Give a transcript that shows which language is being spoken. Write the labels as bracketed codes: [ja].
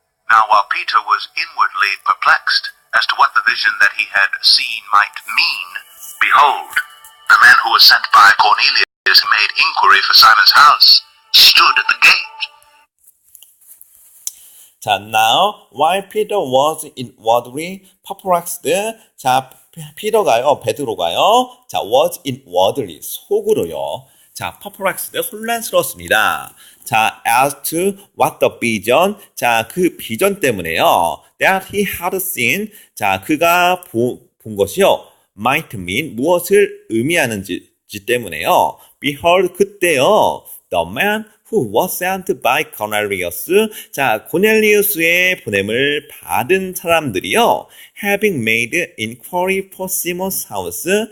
[en] Now while Peter was inwardly perplexed as to what the vision that he had seen might mean, behold, the man who was sent by Cornelius and made inquiry for Simon's house stood at the gate. 자, now while Peter was inwardly perplexed. [ko] 자, 베드로가요. 자, [en] was inwardly [ko] 속으로요. 자, perplexed 혼란스러웠습니다. [en] 자, as to what the vision. 자, [ko] 그 비전 때문에요. [en] That he had seen. 자, [ko] 그가 본 것이요. [en] might mean [ko] 무엇을 의미하는지 때문에요. Behold, 그때요. [en] The man who was sent by Cornelius. [ko] 자, 고넬리우스의 보냄을 받은 사람들이요. [en] Having made inquiry for Simon's house.